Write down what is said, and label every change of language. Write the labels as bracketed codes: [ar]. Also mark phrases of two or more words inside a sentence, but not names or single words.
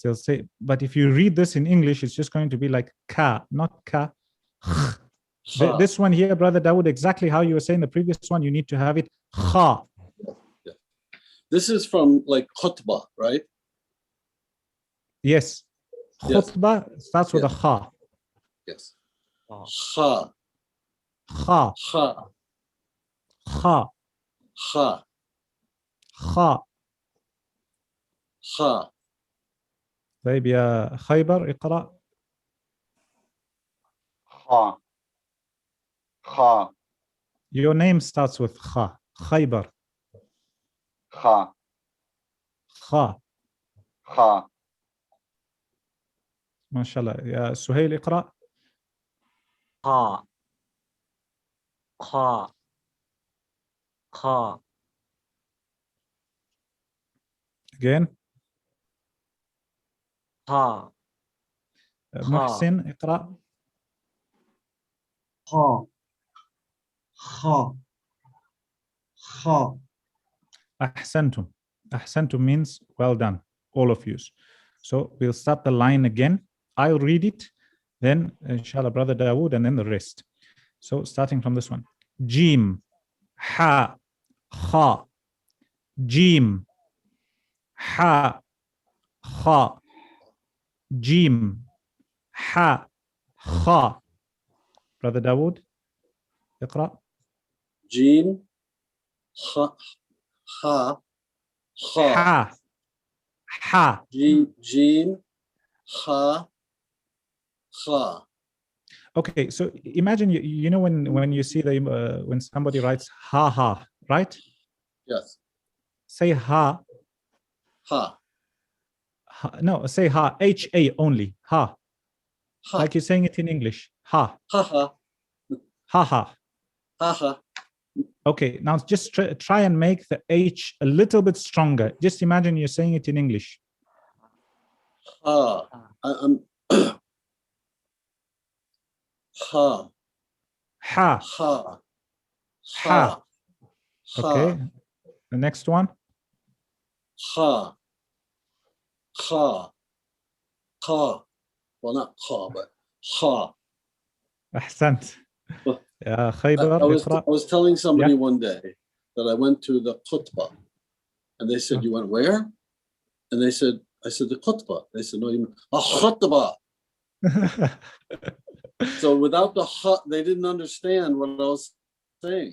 [en] They'll say, but if you read this in English, it's just going to be like ka, not ka. This one here, Brother Dawood, exactly how you were saying the previous one, you need to have it kha. Yeah. This is from like khutbah, right? Yes. Yes. Khutbah starts with a kha. Yes. Ha. Kha, Kha. kha, Kha. kha, Kha. kha. [ar] طيب يا خيبر اقرأ. خا خا [en] Your name starts with kha. Khaybar. [ar] خا [en] Kha. [ar] خا MashaAllah. يا سهيل اقرأ. [en] Ha. Ha. Ha. Again. Ha. [ar] محسن اقرأ. [en] Ha. Ha. Ha. [ar] أحسنتم. أحسنتم [en] means well done, all of you. So we'll start the line again. I'll read it, then inshallah Brother Dawood, and then the rest. So starting from this one. Jeem, Ha, Kha. Jeem, Ha, Kha. Jeem, Ha, Kha. Brother Dawood, اقرأ. Jeem, ha, ha, kha. Ha, Ha. Jeem, ha, kha. Okay, so imagine you know when you see the when somebody writes ha ha, right? Yes. Say ha, Ha, no, say ha, ha only, ha, ha, like you're saying it in English, ha, ha, ha, ha ha. ha, ha. Okay, now just try and make the h a little bit stronger. Just imagine you're saying it in English. Ha. I'm ha, Ha, ha, Ha. ha, okay. The next one. ha, kha, kha. Well, not kha, but ha. [ar] أحسنت. [en] Well, [ar] يا [en] I [ar] خيبر اقرأ. [en] was telling somebody Yeah. one day that I went to the khutbah, and they said, "You went where?" And they said, "I said the khutbah." They said, "No, you mean a khutbah." So without the ha, they didn't understand what I was saying.